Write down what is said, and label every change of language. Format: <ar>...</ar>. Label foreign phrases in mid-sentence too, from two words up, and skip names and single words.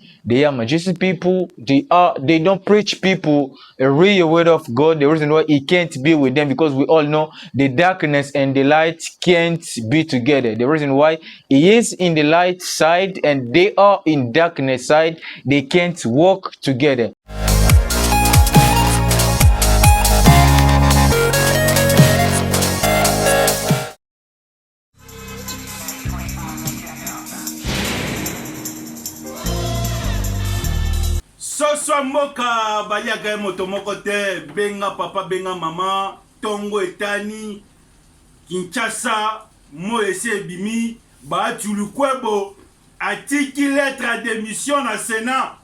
<en>They are majestic people. They don't preach people a real word of God. The reason why he can't be with them, because we all know the darkness and the light can't be together. The reason why he is in the light side and they are in darkness side, they can't walk together.</en> <ln>Soswa mboka baliaka moto moko te, benga papa benga mama, Tongo etani Kinshasa Moïse Bimi, Batulukwebo, atiki</ln> <fr>lettre à démission</fr> <ln>na Sénat.</ln>